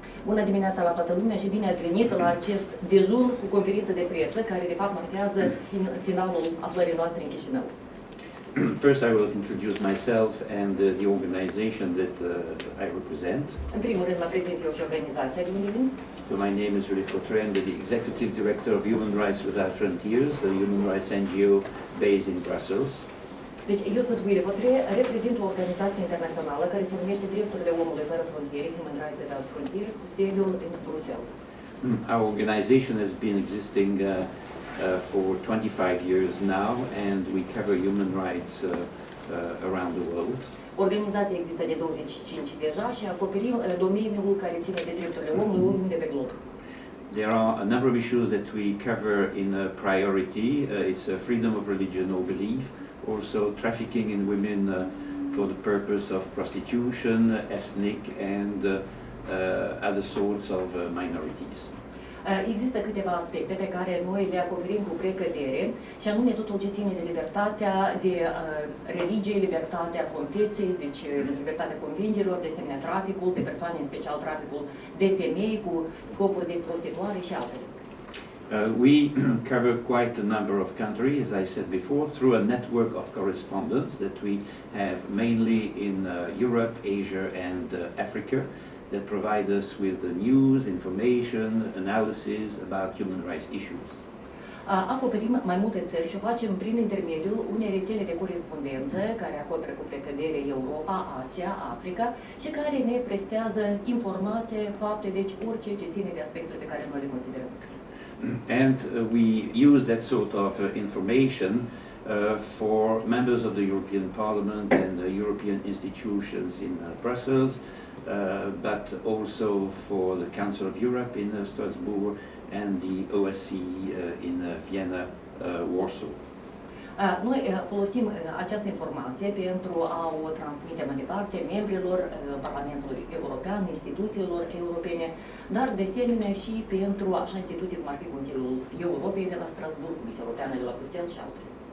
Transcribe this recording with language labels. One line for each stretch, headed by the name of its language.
Romanian: Bună dimineața la toată lumea și bine ați venit la acest dejun cu conferință de presă, care de fapt marchează finalul aflării noastre în Chișinău.
English: First, I will introduce myself and the organization that I represent.
Romanian: În primul rând mă prezint eu și organizația de unde vin.
English: So my name is Privaţi, I'm the Executive Director of Human Rights Without Frontiers, a human rights NGO based in Brussels.
Romanian: Deci eu sunt Privaţi, reprezint o organizație internațională care se numește Drepturile Omului Fără Frontiere, Human Rights Without Frontiers, cu sediul în Bruxelles.
English: Our organization has been existing for 25 years now, and we cover human rights around the world.
Romanian: Organizația există de 25 deja și acoperim domeniul care ține de drepturile omului oriunde pe glob.
English: There are a number of issues that we cover in priority. It's freedom of religion or belief, also trafficking in women for the purpose of prostitution, ethnic and other sorts of minorities.
Romanian: Există câteva aspecte pe care noi le acoperim cu precădere, și anume totul ce ține de libertatea, de religie, libertatea confesiei, deci libertatea convingerilor, de asemenea traficul de persoane, în special traficul de femei cu scopuri de prostituare și altele.
English: We cover quite a number of countries, as I said before, through a network of correspondents that we have mainly in Europe, Asia and Africa, that provide us with the news, information, analysis about human rights issues.
Romanian: Acoperim mai multe țări și o facem prin intermediul unei rețele de corespondență care acoperă cu precădere Europa, Asia, Africa și care ne prestează informație, fapte, deci orice ce ține de aspectele pe care noi le considerăm.
English: And we use that sort of information for members of the European Parliament and the European institutions in Brussels, but also for the Council of Europe in Strasbourg and the OSCE in Vienna, Warsaw.
Romanian: Noi folosim această informație pentru a o transmite mai departe membrilor Parlamentului European, instituțiilor europene, dar de asemenea și pentru așa instituții cum ar fi Consiliul Europei de la Strasbourg, Comisia Europeană de la Bruxelles și altele.